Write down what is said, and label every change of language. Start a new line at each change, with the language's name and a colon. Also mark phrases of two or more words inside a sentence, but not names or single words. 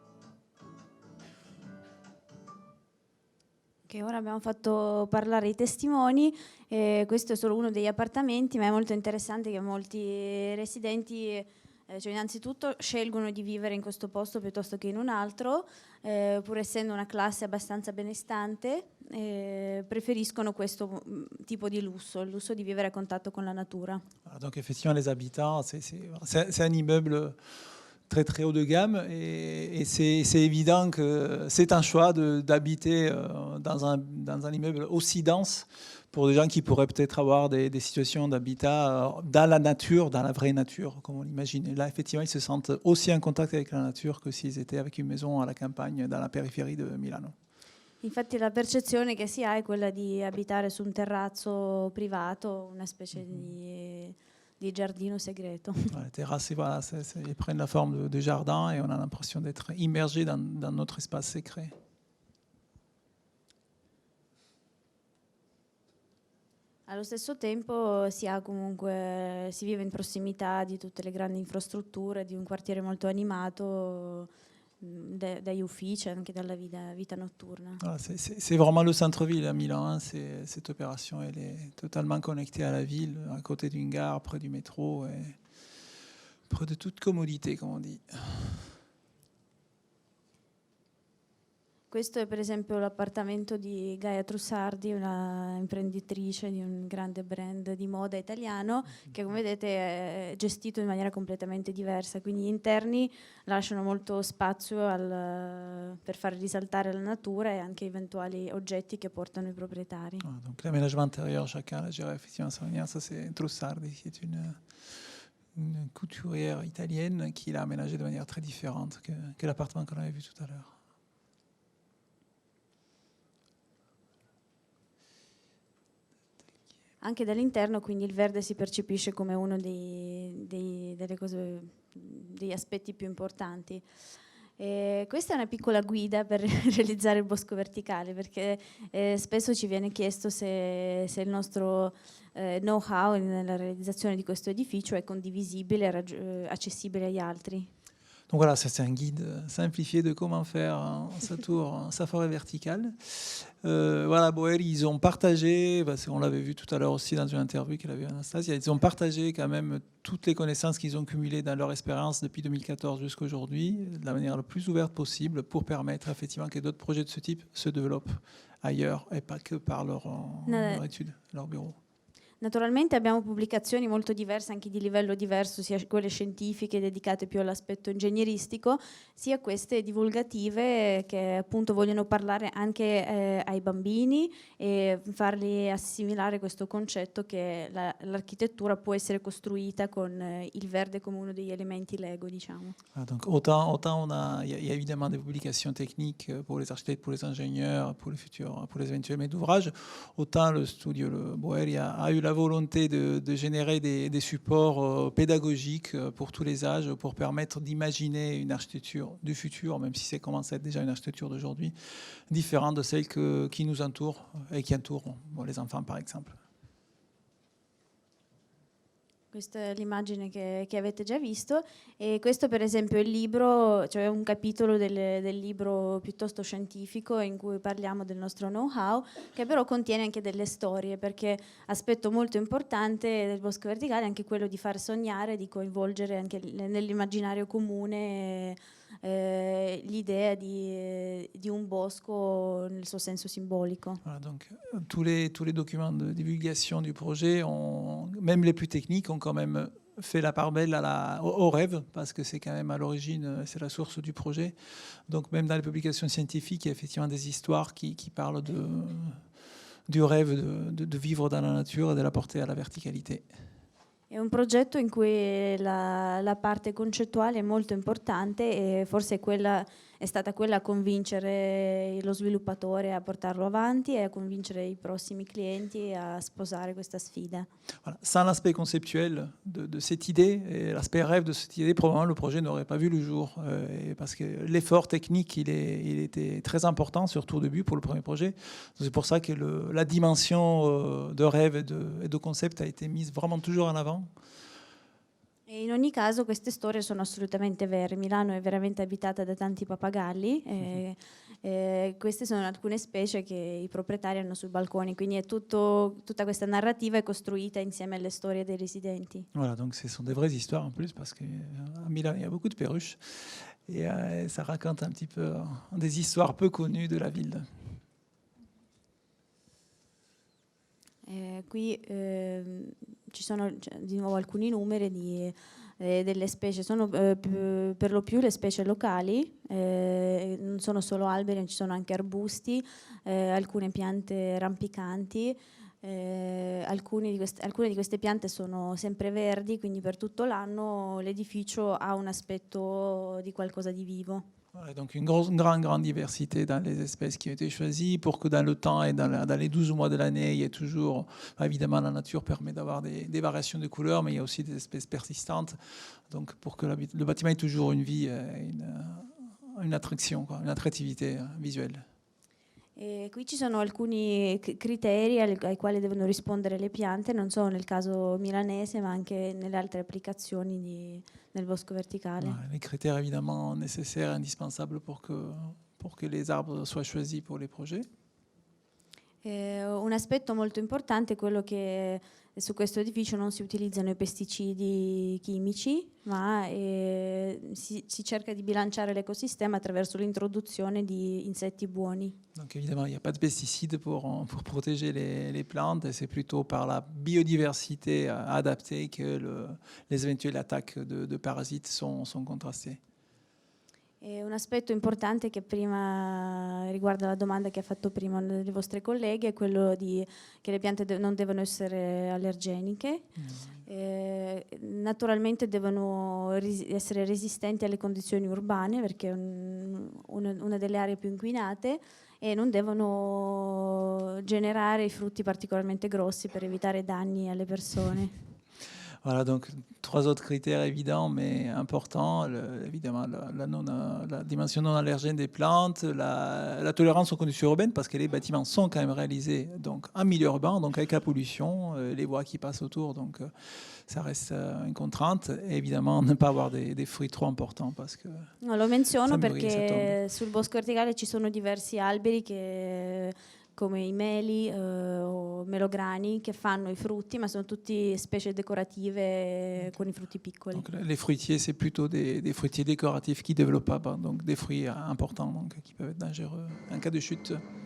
Italian: Che ora abbiamo fatto parlare i testimoni, questo è solo uno degli appartamenti, ma è molto interessante che molti residenti cioè innanzitutto scelgono di vivere in questo posto piuttosto che in un altro, pur essendo una classe abbastanza benestante, preferiscono questo tipo di lusso, il lusso di vivere a contatto con la natura.
French: Donc effectivement, les habitants, c'est un immeuble très très haut de gamme et c'est évident que c'est un choix d'habiter dans un immeuble aussi dense pour des gens qui pourraient peut-être avoir des situations d'habitat dans la nature, dans la vraie nature, comme on l'imagine. Et là, effectivement, ils se sentent aussi en contact avec la nature que s'ils étaient avec une maison à la campagne, dans la périphérie de Milano.
Italian: Infatti la percezione che si ha è quella di abitare su un terrazzo privato, una specie di giardino segreto.
French: Les terrasses, voilà, ils prennent la forme de jardin et on a l'impression d'être immergé dans notre espace secret.
Italian: Allo stesso tempo si vive in prossimità di tutte le grandi infrastrutture, di un quartiere molto animato, dagli uffici, anche dalla vita notturna.
French: Voilà, c'est vraiment le centre-ville à Milan. Hein. Cette opération, elle est totalement connectée à la ville, à côté d'une gare, près du métro, et près de toute commodité, comme on dit.
Italian: Questo è per esempio l'appartamento di Gaia Trussardi, una imprenditrice di un grande brand di moda italiano che, come vedete, è gestito in maniera completamente diversa, quindi gli interni lasciano molto spazio per far risaltare la natura e anche eventuali oggetti che portano i proprietari.
French: Donc l'aménagement intérieur, chacun l'a géré effectivement à sa manière. Ça, c'est Trussardi, qui est une couturière italienne qui l'a aménagé de manière très différente que l'appartement qu'on avait vu tout à l'heure.
Italian: Anche dall'interno, quindi il verde si percepisce come uno degli aspetti più importanti. Questa è una piccola guida per realizzare il bosco verticale, perché spesso ci viene chiesto se il nostro know-how nella realizzazione di questo edificio è condivisibile e accessibile agli altri.
French: Donc voilà, ça c'est un guide simplifié de comment faire sa tour, sa forêt verticale. Voilà, Boeri, ils ont partagé, parce qu'on l'avait vu tout à l'heure aussi dans une interview qu'il avait Anastasia, ils ont partagé quand même toutes les connaissances qu'ils ont cumulées dans leur expérience depuis 2014 jusqu'à aujourd'hui, de la manière la plus ouverte possible, pour permettre effectivement que d'autres projets de ce type se développent ailleurs et pas que par leur étude, leur bureau.
Italian: Naturalmente abbiamo pubblicazioni molto diverse, anche di livello diverso, sia quelle scientifiche dedicate più all'aspetto ingegneristico, sia queste divulgative che appunto vogliono parlare anche ai bambini e farli assimilare questo concetto che l'architettura può essere costruita con il verde come uno degli elementi Lego, diciamo.
French: Donc autant il y a évidemment des publications techniques pour les architectes, pour les ingénieurs, pour les éventuels maîtres d'ouvrage, autant le studio, le Boeri a eu la volonté de générer des supports pédagogiques pour tous les âges, pour permettre d'imaginer une architecture du futur, même si c'est commence à être déjà une architecture d'aujourd'hui, différente de celle qui nous entoure et qui entoure les enfants, par exemple.
Italian: Questa è l'immagine che avete già visto, e questo per esempio è il libro, cioè un capitolo del libro piuttosto scientifico in cui parliamo del nostro know-how, che però contiene anche delle storie, perché aspetto molto importante del bosco verticale è anche quello di far sognare, di coinvolgere anche nell'immaginario comune l'idea di un bosco nel suo senso simbolico.
French: Voilà, donc tous les documents de divulgation du projet, même les plus techniques, ont quand même fait la part belle au rêve, parce que c'est quand même à l'origine, c'est la source du projet. Donc même dans les publications scientifiques, il y a effectivement des histoires qui parlent du rêve de vivre dans la nature et de la porter à la verticalité.
Italian: È un progetto in cui la parte concettuale è molto importante, e forse è stata quella a convincere lo sviluppatore a portarlo avanti e a convincere i prossimi clienti a sposare questa sfida.
French: Voilà. Sans l'aspect conceptuel de cette idée et l'aspect rêve de cette idée, probablement le projet n'aurait pas vu le jour, parce que l'effort technique il était très important, surtout au début pour le premier projet. C'est pour ça que la dimension de rêve et de concept a été mise vraiment toujours en avant.
Italian: E in ogni caso queste storie sono assolutamente vere. Milano è veramente abitata da tanti pappagalli, e queste sono alcune specie che i proprietari hanno sui balconi, quindi è tutta questa narrativa è costruita insieme alle storie dei residenti.
French: Voilà, donc ce sont des vraies histoires en plus, parce qu'à Milan il y a beaucoup de perruches, et ça raconte un petit peu des histoires peu connues de la ville.
Italian: Qui ci sono di nuovo alcuni numeri delle specie, sono per lo più le specie locali, non sono solo alberi, ci sono anche arbusti, alcune piante rampicanti, alcune di queste piante sono sempreverdi, quindi per tutto l'anno l'edificio ha un aspetto di qualcosa di vivo.
French: Voilà, donc une grande diversité dans les espèces qui ont été choisies, pour que dans le temps et dans les 12 mois de l'année, il y ait toujours, évidemment la nature permet d'avoir des variations de couleurs, mais il y a aussi des espèces persistantes, donc pour que le bâtiment ait toujours une vie, une attraction, une attractivité visuelle.
Italian: E qui ci sono alcuni criteri ai quali devono rispondere le piante, non solo nel caso milanese, ma anche nelle altre applicazioni nel bosco verticale.
French: Les critères évidemment nécessaires et indispensables pour que les arbres soient choisis pour les projets.
Italian: Un aspetto molto importante è quello che su questo edificio non si utilizzano i pesticidi chimici, ma si cerca di bilanciare l'ecosistema attraverso l'introduzione di insetti buoni.
French: Donc évidemment, il n'y a pas de pesticides pour protéger les plantes, et c'est plutôt par la biodiversité adaptée que les éventuelles attaques de parasites sont contrastées.
Italian: E un aspetto importante che prima riguarda la domanda che ha fatto prima le vostre colleghe è quello che le piante non devono essere allergeniche, naturalmente devono essere resistenti alle condizioni urbane perché è una delle aree più inquinate, e non devono generare frutti particolarmente grossi per evitare danni alle persone.
French: Voilà, donc 3 autres critères évidents mais importants. Évidemment, la dimension non allergène des plantes, la tolérance aux conditions urbaines, parce que les bâtiments sont quand même réalisés donc, en milieu urbain, donc avec la pollution, les voies qui passent autour, donc ça reste une contrainte. Et évidemment, ne pas avoir des fruits trop importants. Parce que
Italian: no, lo menziono perché sul bosco verticale ci sono diversi alberi come i meli o melograni che fanno i frutti, ma sono tutti specie decorative con i frutti piccoli.
French: Donc, les fruitiers, c'est plutôt des fruitiers décoratifs qui ne développent pas, donc des fruits importants donc, qui peuvent être dangereux en cas de chute.